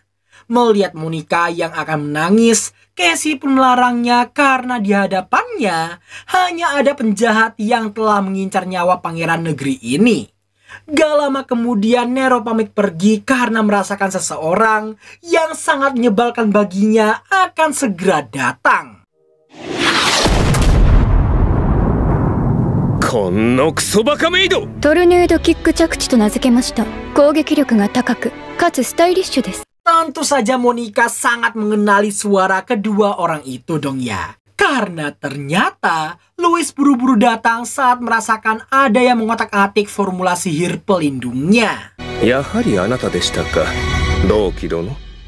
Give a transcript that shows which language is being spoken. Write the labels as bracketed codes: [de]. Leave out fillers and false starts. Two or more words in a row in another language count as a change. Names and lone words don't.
[id] Melihat Monica yang akan menangis, Cassie pun melarangnya karena di hadapannya hanya ada penjahat yang telah mengincar nyawa pangeran negeri ini. Gak lama kemudian Nero pamit pergi karena merasakan seseorang yang sangat menyebalkan baginya akan segera datang. [ja] このクソバカメイド。トルネードキック着地と名付けました。攻撃力が高くかつスタイリッシュです。 [id] Tentu saja Monica sangat mengenali suara kedua orang itu dong ya. Karena ternyata Louis buru-buru datang saat merasakan ada yang mengotak-atik formula sihir pelindungnya. [ja] やはりあなたでしたか、同期殿。